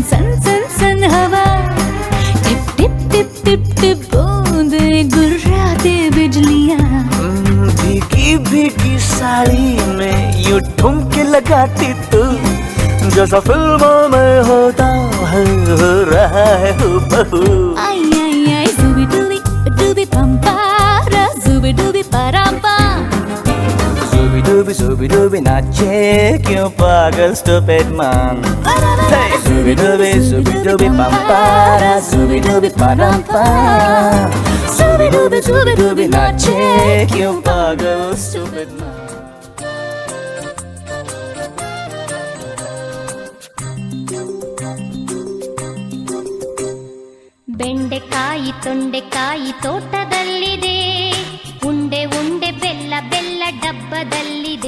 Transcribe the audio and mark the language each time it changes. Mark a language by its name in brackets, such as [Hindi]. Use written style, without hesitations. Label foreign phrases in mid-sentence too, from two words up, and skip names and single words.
[Hindi] हवा, टिप टिप टिप टिप टिप बूंदे गुर्राते बिजलियाँ। भीगी भीगी साड़ी में यूं ठुमके लगाती तू, जैसा फिल्मों में होता है हो रहा है हूबहू। आई आई आई zubi dubi pampara, zubi dubi parampa. ज़ुबी डुबी नाचे क्यों पागल [English] stupid man. Hey, zubi dubi pampara, zubi dubi parampa. [Hindi] ज़ुबी डुबी नाचे क्यों पागल [English] stupid man. [Kannada] ಬೆಂಡೆಕಾಯಿ ತೊಂಡೆಕಾಯಿ ತೋಟದಲ್ಲಿದೆ, ಉಂಡೆ ಉಂಡೆ ಬೆಲ್ಲ ಬೆಲ್ಲ ಡಬ್ಬದಲ್ಲಿದೆ.